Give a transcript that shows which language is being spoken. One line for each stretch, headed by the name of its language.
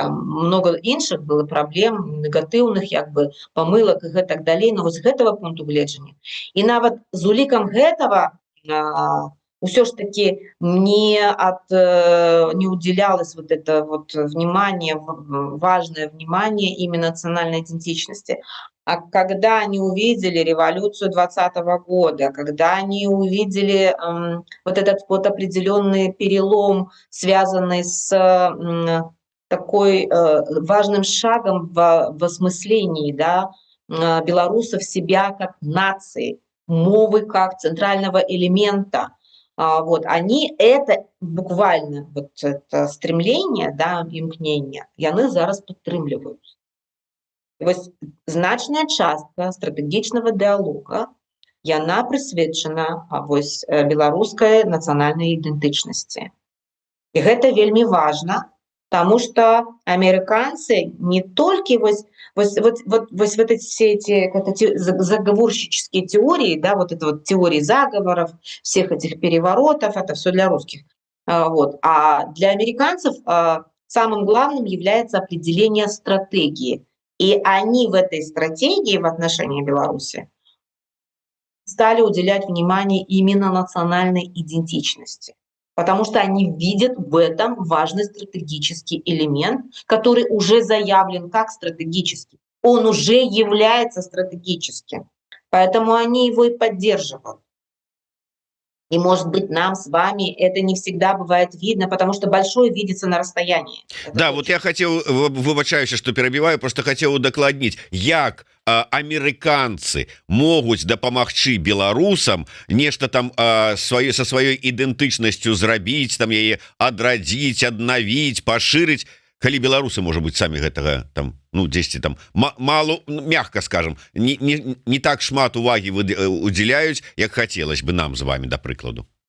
Belarusian: Там много іншых было праблем, негатыўных як бы памылак і гэтак далей, но вось з гэтага пункту гледжання. І нават з улікам гэтага ўсё ж таки
Russian: не уделялось вот это вот внимание, важное внимание именно национальной идентичности. А когда они увидели революцию 2020 года, когда они увидели вот этот вот определенный перелом, связанный с такой важным шагом в осмыслении, да, белорусов себя как нации, мовы как центрального элемента. Вот, они это буквально, вот это стремление, да,
Belarusian: імкнення, яны зараз падтрымліваюць. Вось значная частка стратэгічнага дыалога, яна прысвечана вось беларускай нацыянальнай ідэнтычнасці. І гэта вельмі важна,
Russian: потому что американцы не только вот эти все эти заговорщические теории, да, вот это вот теории заговоров, всех этих переворотов, это все для русских. Вот. А для американцев самым главным является определение стратегии. И они в этой стратегии в отношении Беларуси стали уделять внимание именно национальной идентичности. Потому что они видят в этом важный стратегический элемент, который уже заявлен как стратегический. Он уже является стратегическим. Поэтому они его и поддерживают. И, может быть, нам с вами это не всегда бывает видно, потому что большое видится на расстоянии. Это Да, точно.
Belarusian: вот я хотел, выбачаюся, что перебиваю, просто хотел удакладніць, як амерыканцы могуць дапамагчы беларусам нешта там со сваёй ідэнтычнасцю зрабіць, там яе адрадзіць, аднавіць, пашырыць, калі беларусы, можа быть, самі гэтага там, ну, дзесьці там
Russian: мало, мягко скажем,
Belarusian: не так шмат увагі удзяляюць, як хацелось бы нам з вами, да прыкладу.